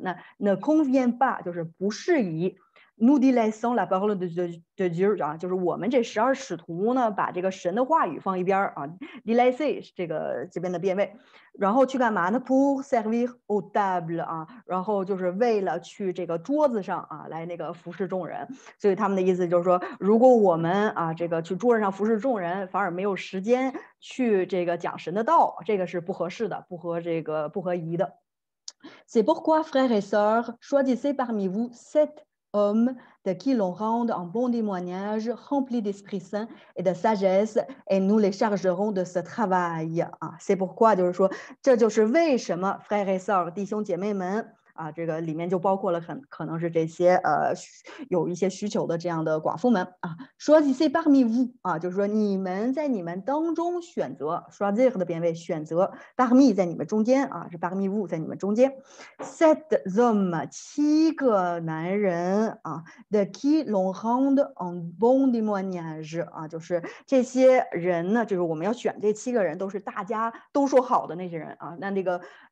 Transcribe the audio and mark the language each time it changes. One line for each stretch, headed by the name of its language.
Chinese: 那
French: ne convient pas
Chinese: 就是不适宜。
French: nous délaissons la parole de Dieu
Chinese: 啊，就是我们这12使徒呢，把这个神的话语放一边啊 ，délaisser 是这边的变位，然后去干嘛呢 ？
French: pour servir aux tables
Chinese: 啊，然后就是为了去这个桌子上啊来那个服侍众人，所以他们的意思就是说，如果我们这个去桌子上服侍众人，反而没有时间去这个讲神的道，这个是不合适的，不合宜的。
French: C'est pourquoi, frères et sœurs, choisissez parmi vous 7 hommes de qui l'on rende un bon témoignage, remplis d'Esprit Saint et de sagesse, et nous les chargerons de ce travail. C'est pourquoi
Chinese: 就是说，这就是为什么
French: frères et sœurs
Chinese: 弟兄姐妹们。这个里面就包括了可能是这些有一些需求的这样的寡妇们啊。
French: choisissez parmi vous
Chinese: 就是说你们在你们当中选择 choisir 的变位选择 parmi 在你们中间是
French: parmi vous
Chinese: 在你们中间
French: sept hommes
Chinese: 7个男人
French: de qui l'on rende un bon témoignage
Chinese: 就是这些人呢，就是我们要选这7个人都是大家都说好的那些人那个